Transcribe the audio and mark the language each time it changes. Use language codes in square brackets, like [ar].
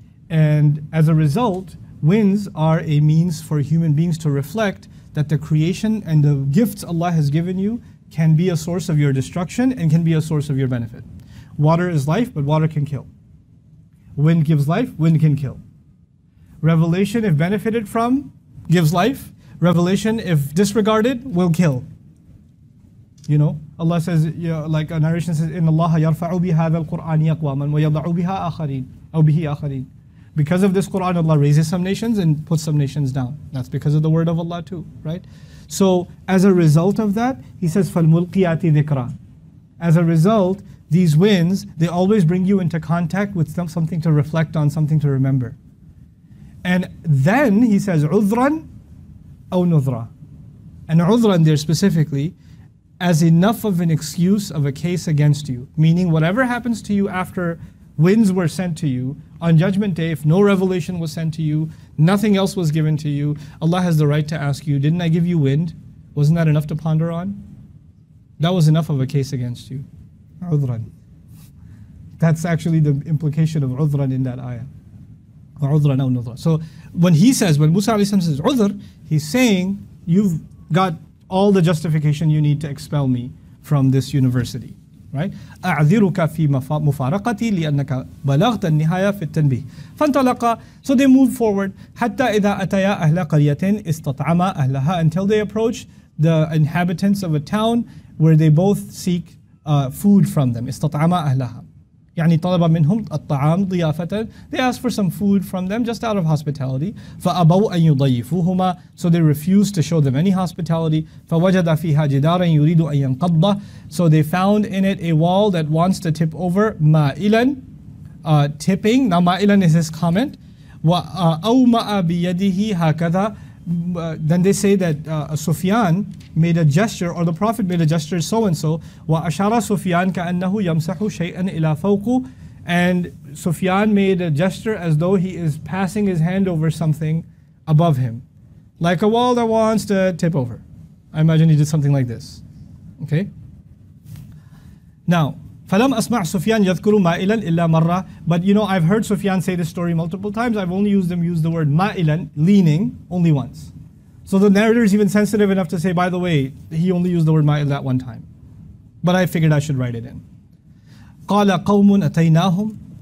[en] And as a result, winds are a means for human beings to reflect that the creation and the gifts Allah has given you can be a source of your destruction and can be a source of your benefit. Water is life, but water can kill. Wind gives life, wind can kill. Revelation, if benefited from, gives life. Revelation, if disregarded, will kill. [ar] You know, Allah says, like a narration says, إِنَّ اللَّهَ يَرْفَعُ بِهَذَا الْقُرْآنِ أَقْوَامًا وَيَضَعُ بِهَا آخَرِينَ أو بِهِ آخَرِينَ. [en] Because of this Quran, Allah raises some nations and puts some nations down. That's because of the word of Allah too, right? So as a result of that, he says, فَالْمُلْقِيَاتِ ذِكْرًا. As a result, these winds, they always bring you into contact with something to reflect on, something to remember. And then he says, عُذْرًا أو نُذْرًا. And عُذْرًا there specifically, as enough of an excuse of a case against you. Meaning whatever happens to you after winds were sent to you, on Judgment Day, if no revelation was sent to you, nothing else was given to you, Allah has the right to ask you, didn't I give you wind? Wasn't that enough to ponder on? That was enough of a case against you. [ar] عُذْرًا. [en] That's actually the implication of عُذْرًا in that ayah. [ar] عُذْرًا أو نُذْرًا. [en] So when Musa says عُذْر, he's saying, you've got all the justification you need to expel me from this university, right? [ar] أعذرك في مفارقتي لأنك بلغت النهاية في التنبيه. فانطلقا. [en] So they moved forward حتى إذا أتيا أهل قرية استطعما أهلها, until they approached the inhabitants of a town where they both seek food from them. [ar] استطعما أهلها. يعني طلب منهم الطعام ضيافة. [en] They asked for some food from them just out of hospitality. [ar] فأبوا أن يضيفوهما. [en] So they refused to show them any hospitality. [ar] فوجد فيها جدارا يريد أن ينقضه. [en] So they found in it a wall that wants to tip over. مائلا, tipping. Now مائلا is his comment. [ar] وأومأ بيده هكذا. [en] Then they say that Sufyan made a gesture, or the Prophet made a gesture so and so. [ar] وأشار سفيان كأنه يمسح شيئا إلى فوقه. [en] And Sufyan made a gesture as though he is passing his hand over something above him, like a wall that wants to tip over. I imagine he did something like this. Okay. [ar] Now, فلم أسمع سفيان يذكر مائلا إلا مرة. [en] But you know, I've heard Sufyan say this story multiple times. I've only use the word مائلا, leaning, only once. So the narrator is even sensitive enough to say, by the way, he only used the word ma'il that one time. But I figured I should write it in. [ar] قَالَ قَوْمٌ أَتَيْنَاهُمْ.